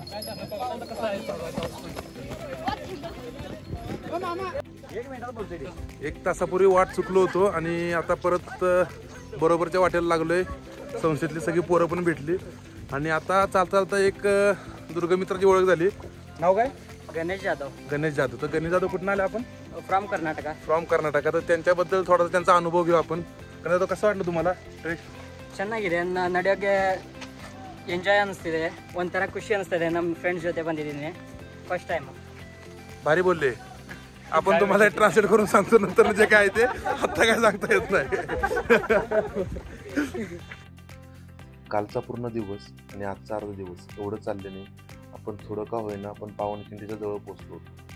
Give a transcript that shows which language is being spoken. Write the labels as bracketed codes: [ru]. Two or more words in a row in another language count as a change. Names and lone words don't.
[mr] एक तासापूर्वी वाट चुकलो होतो आणि आता परत बरोबरच्या वाटेला लागलोय. संस्थेतली सगळी पोरं पण भेटली आणि आता चालता चालता एक दुर्गमित्राची ओळख झाली. नाव काय? गणेश जाधव. गणेश जाधव. तर गणेश जाधव कुठून आले आपण? [en] फ्रॉम कर्नाटका. फ्रॉम कर्नाटका. [mr] तर त्यांच्याबद्दल थोडासा त्यांचा अनुभव घेऊ आपण. गणेश जाधव, कसं वाटलं तुम्हाला ट्रेक? [kn] ಚೆನ್ನಾಗಿದೆ. ನಡೆಯೋಕ್ಕೆ ಎಂಜಾಯ್ ಅನಿಸ್ತಿದೆ. ಒಂಥರ ಖುಷಿ ಅನಿಸ್ತಿದೆ. ನಮ್ಮ ಫ್ರೆಂಡ್ಸ್ ಜೊತೆ ಬಂದಿದ್ದೀನಿ [en] first time. [mr] भारी बोलले. आपण तुम्हाला ट्रान्सलेट करून सांगतो नंतर जे काय ते आता काय सांगता येत नाही. कालचा पूर्ण दिवस आणि आजचा अर्धा दिवस एवढं चालल्याने आपण थोडं का होईना आपण पावनखिंडीच्या जवळ पोहोचलो होतो.